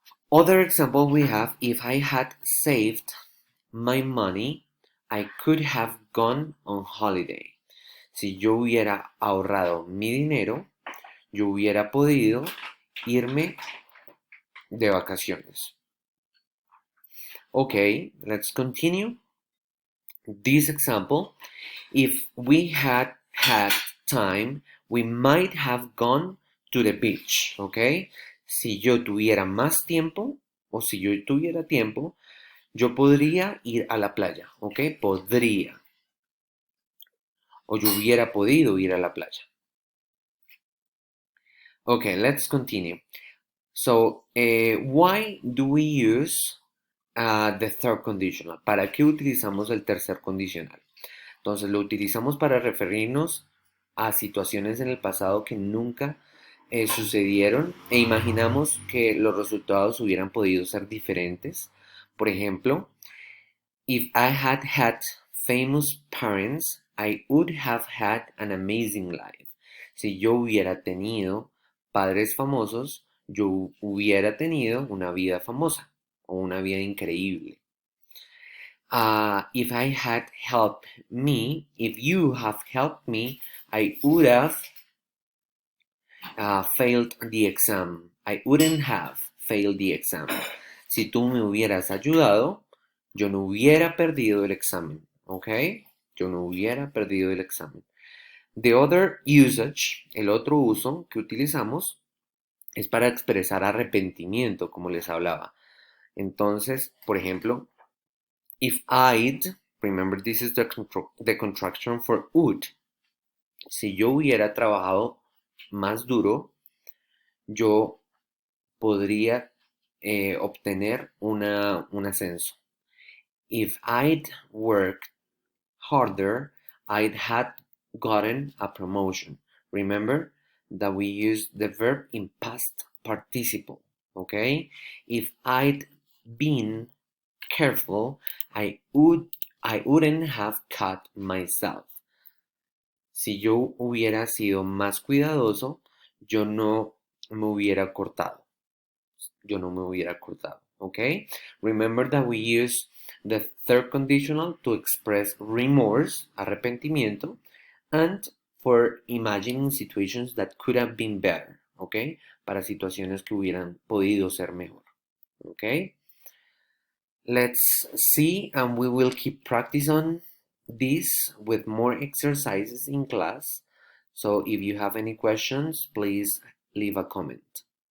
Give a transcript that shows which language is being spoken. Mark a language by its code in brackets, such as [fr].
[en] Other example we have, if I had saved my money, I could have gone on holiday. [es] Si yo hubiera ahorrado mi dinero, Yo hubiera podido irme de vacaciones. [en] Okay, let's continue. This example, if we had had time, we might have gone to the beach, ¿ok? [es] Si yo tuviera más tiempo, o si yo tuviera tiempo, yo podría ir a la playa, ¿ok? Podría. O yo hubiera podido ir a la playa. [en] Okay, let's continue. So, why do we use the third conditional? [es] ¿Para qué utilizamos el tercer condicional? Entonces lo utilizamos para referirnos a situaciones en el pasado que nunca sucedieron e imaginamos que los resultados hubieran podido ser diferentes. Por ejemplo, [en] if I had had famous parents, I would have had an amazing life. [es] Si yo hubiera tenido padres famosos, yo hubiera tenido una vida famosa o una vida increíble. [en] If I had helped me, if you have helped me, I would have failed the exam. I wouldn't have failed the exam. [es] Si tú me hubieras ayudado, yo no hubiera perdido el examen. ¿Ok? Yo no hubiera perdido el examen. [en] The other usage, [es] el otro uso que utilizamos, es para expresar arrepentimiento, como les hablaba. Entonces, por ejemplo, [en] if I'd, remember this is the contraction for would. [es] Si yo hubiera trabajado más duro, yo podría obtener un ascenso. [en] If I'd worked harder, I'd had gotten a promotion. Remember that we use the verb in past participle, okay? If I'd been careful, I wouldn't have cut myself. [es] Si yo hubiera sido más cuidadoso, yo no me hubiera cortado. Yo no me hubiera cortado. [en] Okay? Remember that we use the third conditional to express remorse, arrepentimiento, and for imagining situations that could have been better. Okay? [es] Para situaciones que hubieran podido ser mejor. [en] Okay? Let's see, and we will keep practice on this with more exercises in class. So if you have any questions, please leave a comment.